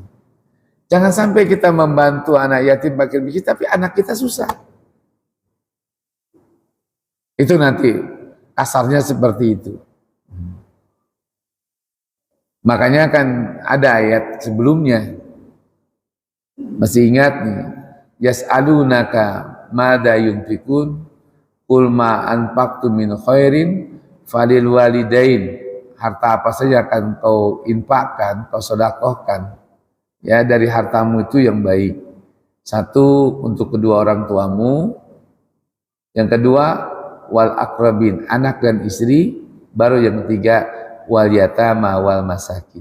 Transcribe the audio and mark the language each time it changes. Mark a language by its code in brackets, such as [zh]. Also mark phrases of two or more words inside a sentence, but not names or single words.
[id] Jangan sampai kita membantu anak yatim, fakir miskin, tapi anak kita susah. Itu nanti kasarnya seperti itu. Makanya kan ada ayat sebelumnya. Masih ingat nih? [ar] يسألونك ماذا ينفقون قل ما أنفقتم من خير فللوالدين. [id] Harta apa saja akan kau infakkan, kau sedekahkan ya dari hartamu itu yang baik. 1 untuk kedua orang tuamu. Yang kedua [ar] والأقربين, [id] anak dan istri. Baru yang ketiga [ar] واليتامى والمساكين.